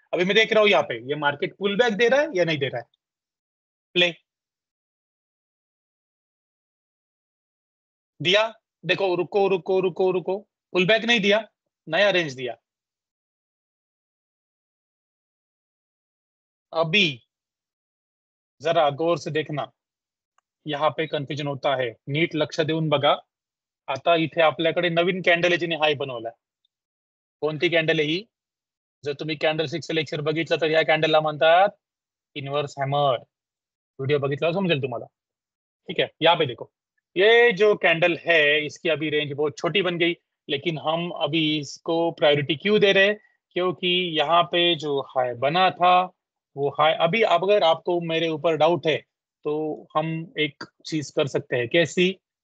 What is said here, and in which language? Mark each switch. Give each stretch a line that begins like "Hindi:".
Hindi: अभी मैं देख रहा हूँ यहाँ पे ये मार्केट पुल बैक दे रहा है या नहीं दे रहा है। प्ले दिया, देखो, रुको रुको रुको रुको, पुल बैक नहीं दिया, नया रेंज दिया। अभी जरा गौर से देखना, यहाँ पे कन्फ्युजन होता है,
Marathi: नीट लक्ष देऊन बघा। आता इथे आपल्याकडे नवीन कॅन्डल आहे जिने हाय बनवलाय. कोणती कॅन्डल आहे ही? जर तुम्ही कॅन्डल 6 लेक्चर बघितलं तर या कॅन्डलला म्हणतात इनवर्स हॅमर. व्हिडिओ बघितल्यावर समजेल तुम्हाला,
Hindi: ठीक है। यहाँ पे देखो, ये जो कैंडल है इसकी अभी रेंज बहुत छोटी बन गई, लेकिन हम अभी इसको प्रायोरिटी क्यों दे रहे हैं? क्योंकि यहाँ पे जो हाई बना था वो हाई, अभी अगर आपको मेरे ऊपर डाउट है तो हम एक चीज कर सकते हैं। कैसी?